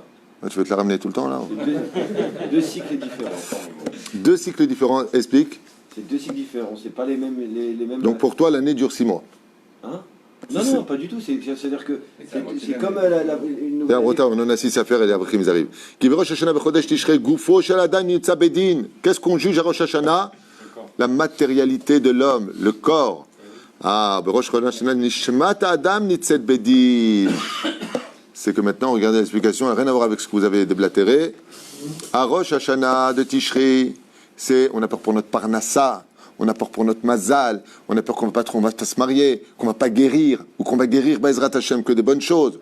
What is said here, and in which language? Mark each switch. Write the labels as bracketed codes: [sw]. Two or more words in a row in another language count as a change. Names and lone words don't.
[fr] Tu veux te la ramener tout le temps là? Deux cycles différents. Deux cycles différents, explique. C'est deux cycles différents, c'est pas les mêmes. Les mêmes... Donc pour toi, l'année dure 6 mois. Hein? Non, pas du tout. C'est-à-dire que c'est comme une C'est un retard, on en a 6 à faire et les Abrichim ils arrivent. [he] כי ראש השנה בחודש תשרי גופו של אדם נידון בדין. [fr] Qu'est-ce qu'on juge à Rosh Hashanah? La matérialité de l'homme, le corps. [he] אך ראש השנה נשמת אדם נידונת בדין. [fr] C'est que maintenant, regardez l'explication, elle n'a rien à voir avec ce que vous avez déblatéré. À Rosh Hashanah de Tishrei, on a peur pour notre parnassa, on a peur pour notre mazal, on a peur qu'on va pas se marier, qu'on va pas guérir, ou qu'on va guérir [he] בעזרת השם [fr] que des bonnes choses.